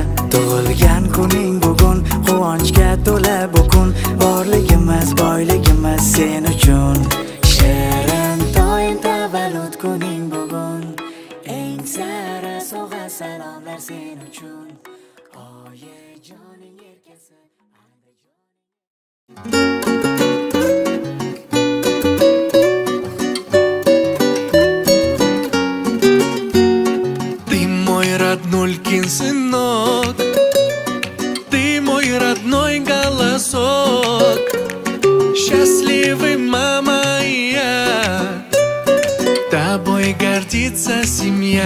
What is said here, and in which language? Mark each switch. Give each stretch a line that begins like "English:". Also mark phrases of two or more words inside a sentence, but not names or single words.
Uzbek: Tug'ilgan kuning bugun, quvonchga to'la bu kun, borligimiz, boyligimiz sen uchun. Shirin doim tavallud kuning bugun, eng sara sog'a salomlar sen uchun. Oyijoning erkasi,
Russian: Ты мой роднулькин сынок, ты мой родной голосок, счастливый мама и я, тобой гордится семья.